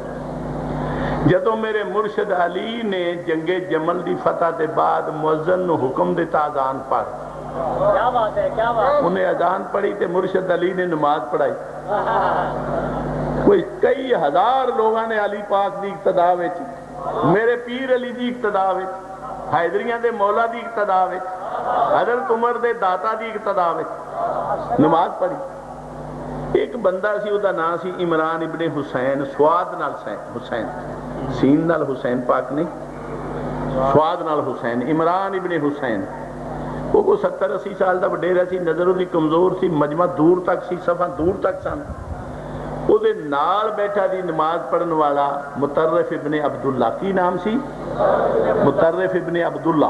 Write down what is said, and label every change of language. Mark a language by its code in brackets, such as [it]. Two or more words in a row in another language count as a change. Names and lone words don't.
[pa] جدوں میرے مرشد علی نے جنگ جمل دی فتح دے بعد مؤذن نو حکم دیتا اذان پڑھ، کیا بات ہے، کیا بات، انہیں اذان پڑھی تے مرشد علی نے نماز پڑھائی۔ کوئی کئی ہزار لوگاں نے علی پاک دی اقتداء وچ، میرے پیر علی دی اقتداء وچ، حیدریاں دے مولا دی اقتداء وچ، حضرت عمر دے داتا دی اقتداء وچ نماز پڑھی۔ ایک بندہ سی، وہ دا نام سی عمران ابن حسین، سواد نال حسین، سین نال حسین پاک نہیں، سواد نال حسین، عمران ابن حسین۔ وہ کو 70-80 سال دا وڈیرا سی، نظر دی کمزور سی، مجمع دور تک سی، صفحہ دور تک سن۔ وہ دے نال بیٹھا دی نماز پڑھن والا مطرف ابن عبداللہ، کی نام سی؟ مطرف ابن عبداللہ۔